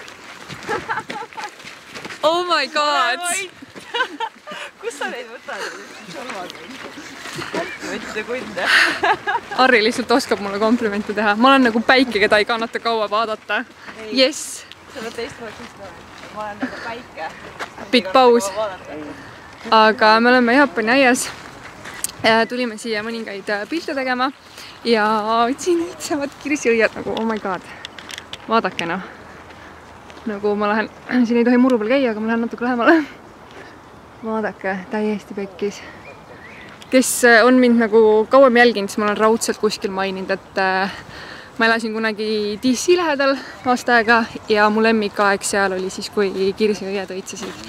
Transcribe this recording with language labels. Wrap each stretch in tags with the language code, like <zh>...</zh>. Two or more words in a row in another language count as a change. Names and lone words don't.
<en>Oh my god!</en> <et>Kus sa neid võtad? Võtte kunde. Harri lihtsalt oskab mulle komplimente teha. Ma olen nagu päike, keda ei kannata kaua vaadata.</et> <en>Yes!</en> <et>Sa oled teist võtust ka. Ma olen nagu päike. Pikk paus. Aga me oleme Jaapani aias. Tulime siia mõningaid pilte tegema ja siin õitsevad kirsiõied nagu,</et> <en>oh my god.</en> <et>Vaadake noh. Nagu ma lähen, siin ei tohi muru peal käia, aga ma lähen natuke lähemale. Vaadake, täiesti pekkis. Kes on mind nagu kauem jälginud, siis ma olen raudselt kuskil maininud, et ma elasin kunagi DC lähedal aasta aega ja mu lemmikaeg seal oli siis, kui kirsiõied õitsesid.</et>